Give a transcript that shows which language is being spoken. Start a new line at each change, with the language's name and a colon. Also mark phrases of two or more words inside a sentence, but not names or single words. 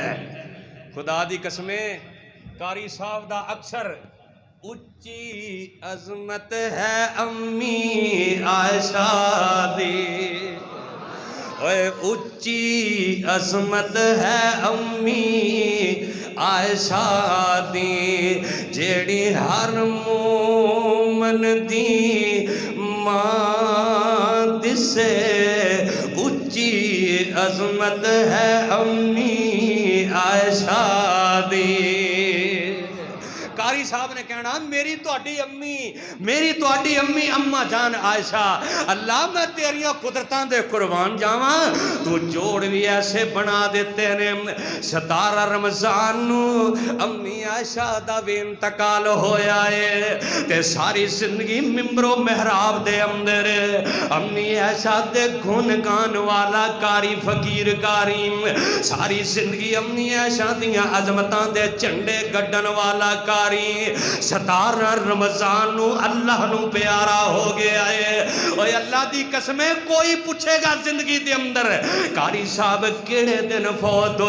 Punjabi: خدا دی قسمیں قاری صاحب دا اکثر اچھی عظمت ہے امی عائشہ دی، اچھی عظمت ہے امی عائشہ دی جیڑی ہر مومن دی ماں دسے. اچھی عظمت ہے امی عائشہ دی. قاری صاحب نے کہنا میری تو اڈی امی اماں جان عائشہ، اللہ میں تیریاں قدرتاں دے قربان جاواں. تو جوڑ بھی ایسے بنا دیتے نے. 17 رمضان نو امی عائشہ دا بھی انتقال ہویا ہے تے ساری زندگی ممبر و محراب دے اندر امی عائشہ دے گن گان والا قاری فقیر قاری ساری زندگی امی عائشہ دیاں عظمتاں دے چنڈے گڈن والا قاری 17 رمضان نو اللہ نو پیارا ہو گیا ہے. اوہ اللہ دی قسمیں کوئی پوچھے گا زندگی دے اندر قاری صاحب کیڑے دن فوت ہوئے